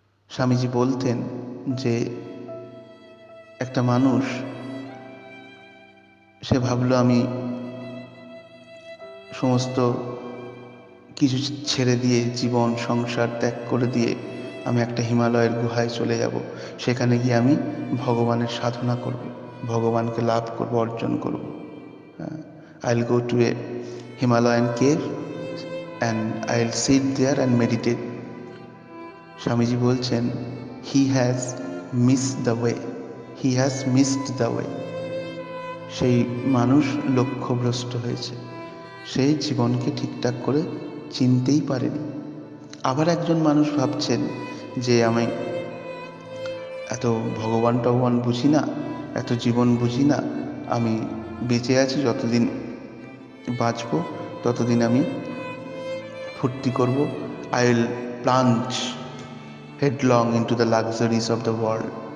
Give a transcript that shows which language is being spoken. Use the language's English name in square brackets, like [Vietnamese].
[Bangla] স্বামীজি বলতেন যে একটা মানুষ, সে ভাবলো আমি সমস্ত কিছু ছেড়ে দিয়ে, জীবন সংসার ত্যাগ করে দিয়ে আমি একটা হিমালয়ের গুহায় চলে যাব, সেখানে গিয়ে আমি ভগবানের সাধনা করব, ভগবানকে লাভ করব, অর্জন করব। [English] I'll go to a Himalayan cave and I'll sit there and meditate. [Bangla] Swamiji বলছেন, [English] he has missed the way, he has missed the way. [Bangla] সেই মানুষ লক্ষ্যভ্রষ্ট হয়েছে, সেই জীবনকে ঠিকঠাক করে চিনতেই পারেনি। আবার একজন মানুষ ভাবছেন যে আমি এত ভগবান টগবান বুঝি না, এত জীবন বুঝি না, আমি বেঁচে আছি, যতদিন বাঁচব ততদিন আমি ফুর্তি করব, [English] I will plunge headlong into the luxuries of the world.